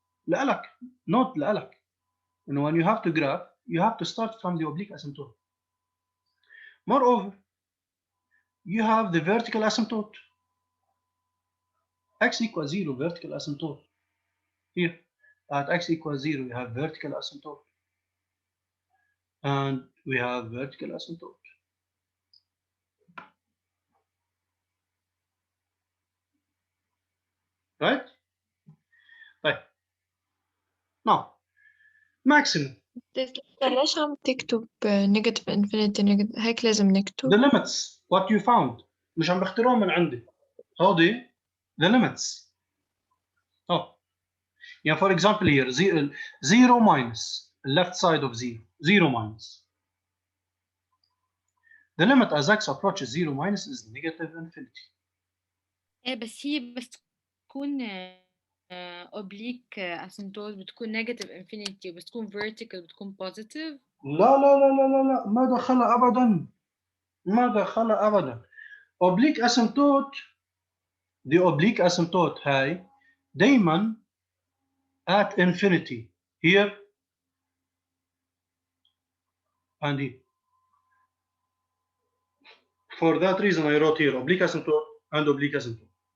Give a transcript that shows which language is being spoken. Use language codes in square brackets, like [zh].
[ar] لألك, not لألك. [en] And when you have to graph, you have to start from the oblique asymptote. Moreover, you have the vertical asymptote. X equals 0, vertical asymptote. Here, at x equals 0, you have vertical asymptote. And we have vertical asymptote. Right? Right. Now, maximum. [ar] ليش عم تكتب [en] negative infinity [ar] هيك لازم نكتب؟ [en] The limits, what you found. [ar] مش عم بختارهم من عندي. هودي [en] the limits. Oh. Yeah, for example here, 0 minus, left side of 0, 0 minus. The limit as x approaches 0 minus is negative infinity. [ar] بس هي بس تكون [en] oblique asymptote [ar] بتكون negative infinity وبتكون vertical بتكون positive. لا لا لا لا لا لا ما دخلها أبدا. ما دخلها أبدا. [en] Oblique asymptote, the oblique asymptote [ar] هاي دايما [en] at infinity. Here and here. For that reason I wrote here oblique asymptote and oblique asymptote.